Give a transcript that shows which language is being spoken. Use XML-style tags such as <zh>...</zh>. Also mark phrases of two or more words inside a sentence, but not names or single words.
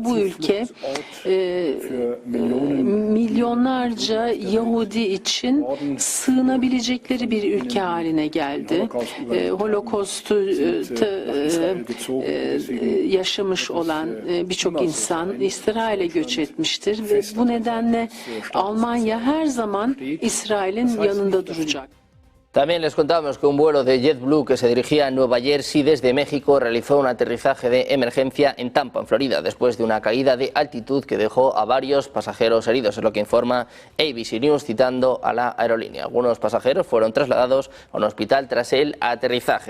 <tr>Bu ülke milyonlarca Yahudi için sığınabilecekleri bir ülke haline geldi. Holocaust'u yaşamış olan birçok insan İsrail'e göç etmiştir ve bu nedenle Almanya her zaman İsrail'in yanında duracak.</tr> <es>También les contamos que un vuelo de JetBlue que se dirigía a Nueva Jersey desde México realizó un aterrizaje de emergencia en Tampa, en Florida, después de una caída de altitud que dejó a varios pasajeros heridos, es lo que informa ABC News citando a la aerolínea. Algunos pasajeros fueron trasladados a un hospital tras el aterrizaje.</es>